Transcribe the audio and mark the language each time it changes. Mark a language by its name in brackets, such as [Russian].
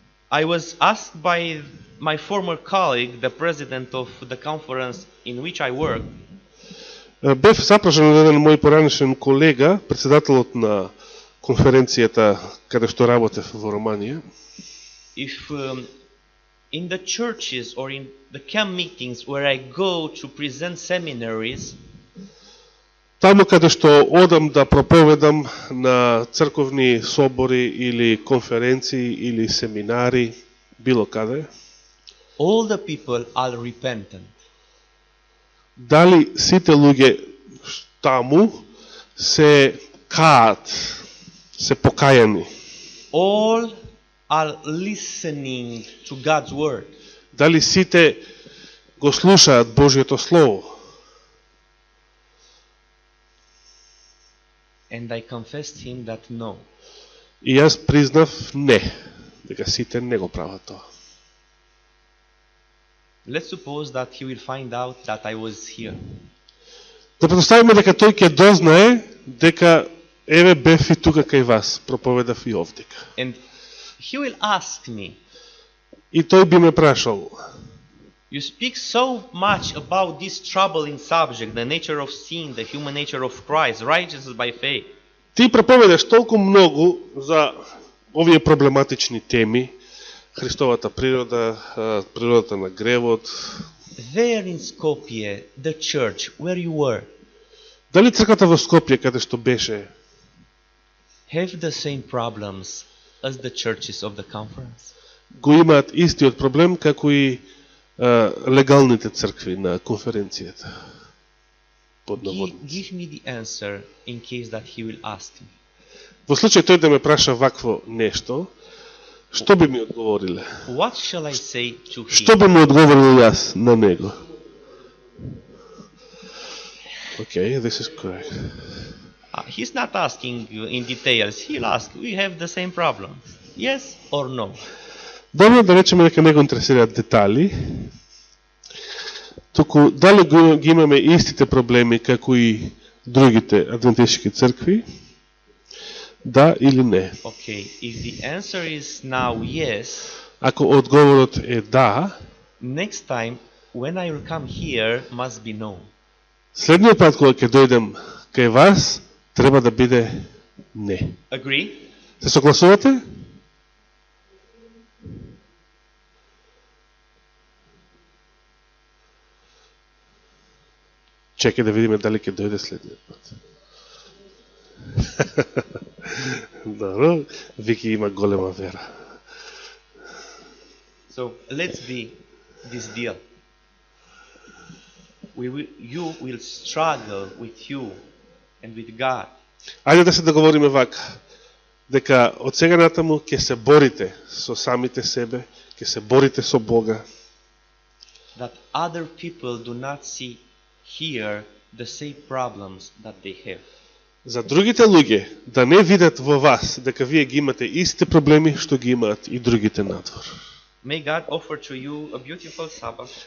[English] I was asked by my former colleague, the president of the conference in which I work, [Macedonian] бев запрашан од еден мој поранешен колега, председателот на конференцијата каде што работев во Романија, [English] if in the churches or in the camp meetings where I go to present seminaries, [Macedonian] таму каде што одам да проповедам на црковни собори или конференции или семинари, било каде, [English] all the people are repentant. [Macedonian] Дали сите луѓе таму се каат, се покајани? [English] All are listening to God's word. [Macedonian] Дали сите го слушаат Божјото слово? [English] And I confessed him that no. [Macedonian] И јас признав не, дека сите не го прават тоа. [English] Let's suppose that he will find out that I was here. [Macedonian] Да предоставиме дека тој ќе дознае дека еве бев и тука кај вас, проповедав и овдека. [English] And he will ask me, [Macedonian] и тој би ме прашал, [English] you speak so much about this troubling subject, the nature of sin, the human nature of Christ, righteousness by faith. [Macedonian] Ти проповедаш толку многу за овие проблематични теми, Христовата природа, природата на гревот. [English] There in Skopje, the church where you were, [Macedonian] дали црквата во Скопје каде што беше, [English] have the same problems as the churches of the conference? [Macedonian] го имаат истиот проблем како и легалните цркви на конференцијата? [English] Give me the answer in case that he will ask me. [Macedonian] Во случај тој да ме праша вакво нешто, што би ми одговориле? [English] What shall I say to him? [Macedonian] Што би ми одговорил јас на него? [English] Okay, this is correct. He's not asking you in details. He'll ask, we have the same problem. Yes or no? [Macedonian] Добро, да речеме дека не го интересираат детали, туку дали ги имаме истите проблеми како и другите адвентистички цркви? Да или не? [English] Okay, if the answer is now yes, [Macedonian] Ако одговорот е да, [English] next time when I will come here must be no. [Macedonian] следниот пат кога ќе дојдем кај вас, треба да биде не. [English] Agree? [Macedonian] Се согласувате? Чекај да видиме дали ќе дојде следниот пат. Добро, Вики има голема вера. [English] So let's be this deal. You will struggle with you and with God. [Macedonian] Ајде да се договориме вака, дека од сега натаму ќе се борите со самите себе, ќе се борите со Бога. [English] That other people do not see here the same problems that they have. [Macedonian] За другите луѓе да не видат во вас дека вие ги имате истите проблеми што ги имаат и другите надвор. [English] May God offer to you a beautiful Sabbath